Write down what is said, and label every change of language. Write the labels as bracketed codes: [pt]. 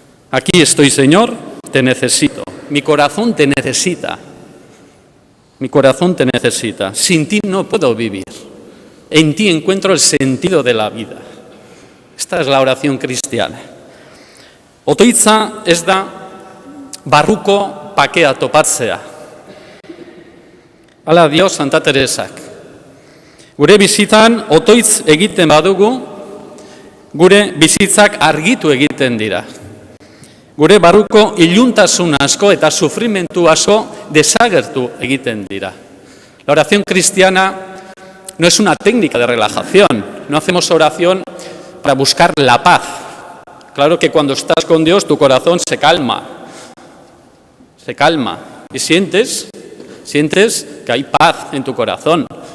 [es] Aquí estoy, Señor, te necesito. Mi corazón te necesita. Mi corazón te necesita. Sin ti no puedo vivir. En ti encuentro el sentido de la vida. Esta es la oración cristiana. [eu] Otoitza ez da barruko pakea topatzea. Hala dio Santa Teresak. Gure bizitzan otoitz egiten badugu, gure bizitzak argitu egiten dira. Gure barruko iluntasun asko eta sufrimentu asko desagertu egiten dira. [es] La oración cristiana no es una técnica de relajación. No hacemos oración para buscar la paz. Claro que cuando estás con Dios tu corazón se calma. Se calma. Y sientes que hay paz en tu corazón.